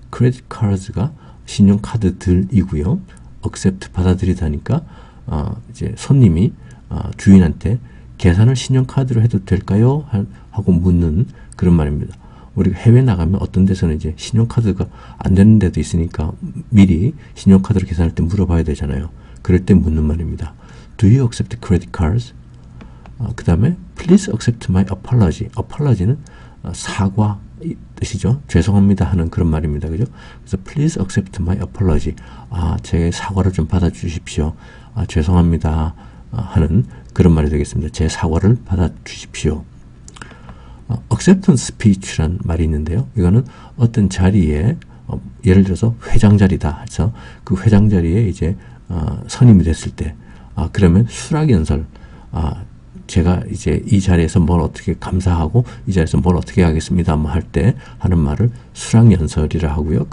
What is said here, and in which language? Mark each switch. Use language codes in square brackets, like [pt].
[ko] credit cards가 신용카드들이고요. accept 받아들이다니까 이제 손님이 주인한테 계산을 신용카드로 해도 될까요? 하고 묻는 그런 말입니다. 우리가 해외 나가면 어떤 데서는 이제 신용카드가 안 되는 데도 있으니까 미리 신용카드로 계산할 때 물어봐야 되잖아요. 그럴 때 묻는 말입니다. [en] Do you accept credit cards? [ko] 그 다음에 [en] Please accept my apology. [ko] apology는 사과 뜻이죠. 죄송합니다 하는 그런 말입니다. 그죠? 그래서 [en] Please accept my apology. [ko] 제 사과를 좀 받아주십시오. 죄송합니다 하는 그런 말이 되겠습니다. 제 사과를 받아주십시오. acceptance speech란 말이 있는데요. 이거는 어떤 자리에 예를 들어서 회장 자리다 해서 그 회장 자리에 이제 선임이 됐을 때 그러면 수락연설 제가 이제 이 자리에서 뭘 어떻게 감사하고 이 자리에서 뭘 어떻게 하겠습니다 뭐 할 때 하는 말을 수락연설이라 하고요.